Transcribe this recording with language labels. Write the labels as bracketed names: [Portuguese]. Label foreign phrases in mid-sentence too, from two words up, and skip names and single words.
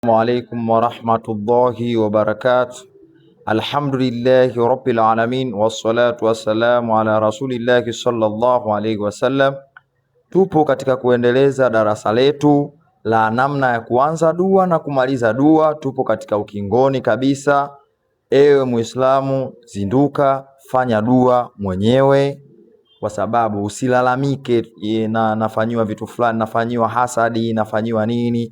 [Arabic] السلام عليكم ورحمة الله وبركاته. الحمد لله رب العالمين والصلاة والسلام على رسول الله صلى الله عليه وسلم. [Swahili] Tupo katika kuendeleza darasa letu la namna ya kuanza dua na kumaliza dua. Tupo katika ukingoni kabisa. Ewe Muislamu, zinduka, fanya dua mwenyewe, kwa sababu usilalamike na nafanyiwa vitu fulani, nafanyiwa hasadi, nafanyiwa nini.